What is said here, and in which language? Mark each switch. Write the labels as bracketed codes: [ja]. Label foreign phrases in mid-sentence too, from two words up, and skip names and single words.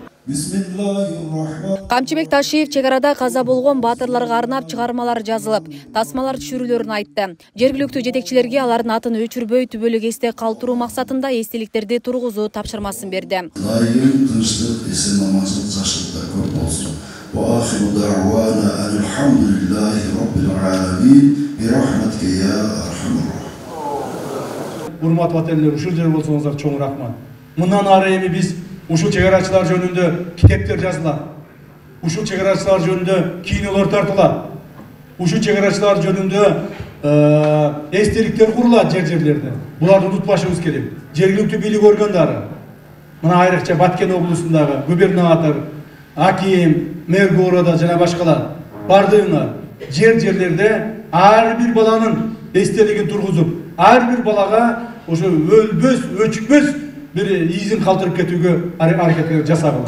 [ky] Камчыбек Ташиев чек арада каза болгон баатырларга арнап чыгармалар жазылып, тасмалар түшүрүлөрүн айтты. Жергиликтүү жетекчилерге алардын атын өчүрбөй түбөлүк эсте калтыруу максатында эстеликтерди тургузуу тапшырмасын берди. Айым тынчтык, эсен аманчылык, жакшылыктар көп болсун. [ar] وآخر دعوانا الحمد لله رب العالمين برحمتك يا أرحم الراحمين. [ky] Урматтуу ватандаштар, ушул жер болсоңуздар чоң рахмат. Мындан ары эми биз ушул чегарачылар жөнүндө китептер жазылат. Ушул чегарачылар жөнүндө кинолор тартылат. Ушул чегарачылар жөнүндө эстеликтер курулат жерлерде. Буларды унутпашыбыз керек. Жергиликтүү бийлик органдары, мына айрыкча Баткен облусундагы губернатор, аким, [ru] мэр города [ky] жана башкалар бардыгына жерлерде ар бир баланын эстелигин тургузуп, ар бир балага ошо өлбөс, өчпөс бир изин калтырып кетүүгө аракет жасагыла.